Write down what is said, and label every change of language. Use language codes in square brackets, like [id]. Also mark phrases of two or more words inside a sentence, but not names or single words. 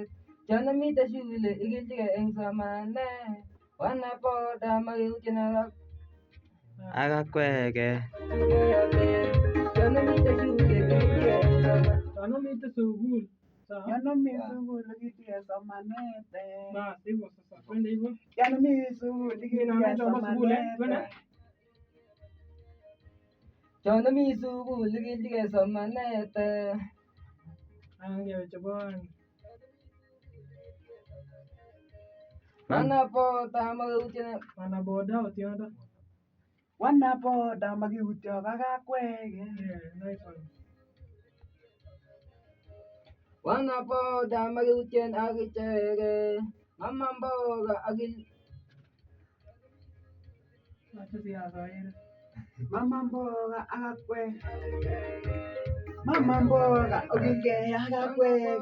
[kln] Chonomite shule ikiljike eng somanet. Wanapoda makiutyena Akakweke. Chonomite shule ikiljike eng somanet. Chonomite sukul. Chonomi sukul ikiljike somanet. [sw] Basi hivyo sasa. Twende hivyo. [kln] Chonomi sukul ikiljike somanet. Chonomi sukul ikiljike somanet. Angewe chobon. Wanapoda makiutyena. Wanaboda otiondo. Wanapoda makiutyo kakakweke. [en] Nice one. [kln] Wanapoda makiutyen akicheke. [sw] Mama mboga akil. Acha siasa hili. Mama mboga [kln] akakweke. [sw] Mama mboga [kln] okilke akakweke.